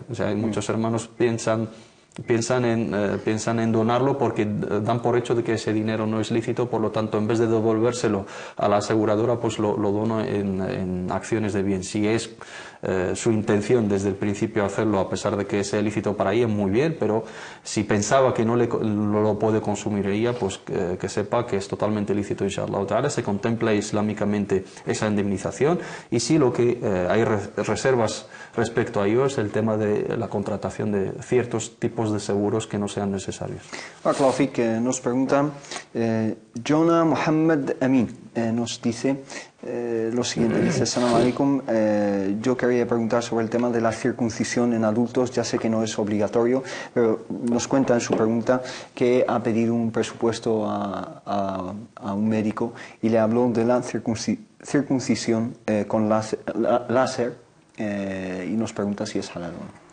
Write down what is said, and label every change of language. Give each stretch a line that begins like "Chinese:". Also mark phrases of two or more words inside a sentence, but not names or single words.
Spanish: O sea, muchos hermanos piensan en donarlo porque dan por hecho de que ese dinero no es lícito, por lo tanto, en vez de devolvérselo a la aseguradora, pues lo dono en acciones de bien. Si es su intención desde el principio hacerlo, a pesar de que sea lícito para ella, muy bien, pero si pensaba que no lo puede consumir ella, pues que sepa que es totalmente lícito,
Arabic: إن شاء الله تعالى.
Spanish: Se contempla islámicamente esa indemnización, y sí, lo que hay reservas respecto a ello es el tema de la contratación de ciertos tipos de seguros que no sean necesarios. Nos pregunta Jonah Mohammed Amin, nos dice lo siguiente, dice:
Arabic: السلام عليكم,
Spanish: yo quería preguntar sobre el tema de la circuncisión en adultos. Ya sé que no es obligatorio, pero nos cuenta en su pregunta que ha pedido un presupuesto a un médico y le habló de la circuncisión con láser, y nos pregunta si es halal o no.